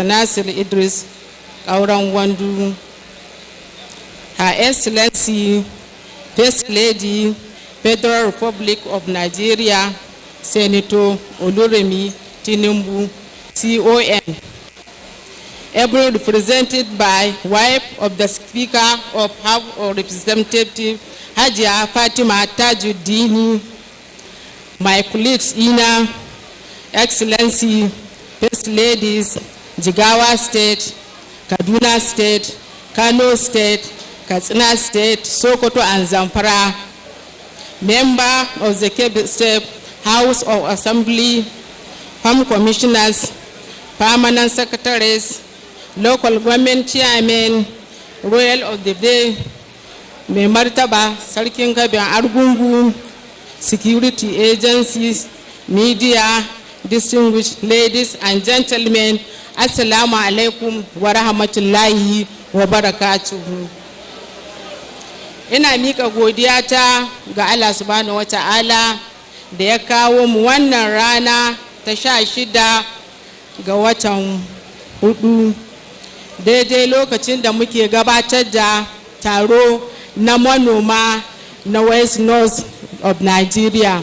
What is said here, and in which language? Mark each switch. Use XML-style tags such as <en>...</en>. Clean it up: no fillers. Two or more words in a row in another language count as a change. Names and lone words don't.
<en>Nasir Idris Kauran Wandu, Her Excellency First Lady, Federal Republic of Nigeria, Senator Oluremi Tinubu, CON, ably represented by wife of the Speaker of House of Representatives, Hajia Fatima Tajuddini, my colleagues Ina, Excellency, First Ladies, Jigawa State, Kaduna State, Kano State, Katsina State, Sokoto and Zamfara, member of the Kebbi State House of Assembly, Farm Commissioners, Permanent Secretaries, Local Government Chairmen, Royal of the Day, Mai Martaba, Sarkin Kebbi Argungu, security agencies, media, distinguished ladies and gentlemen,</en> <ar>السلام عليكم ورحمة الله وبركاته.</ar> <ha>Ina mika godiya ta ga Allah</ha> <ar>سبحانه وتعالى</ar> <ha>da ya kawo mu wannan rana ta 16 ga watan 4 daidai lokacin da muke gabatar da taro na manoma na</ha> <en>West North of Nigeria.</en>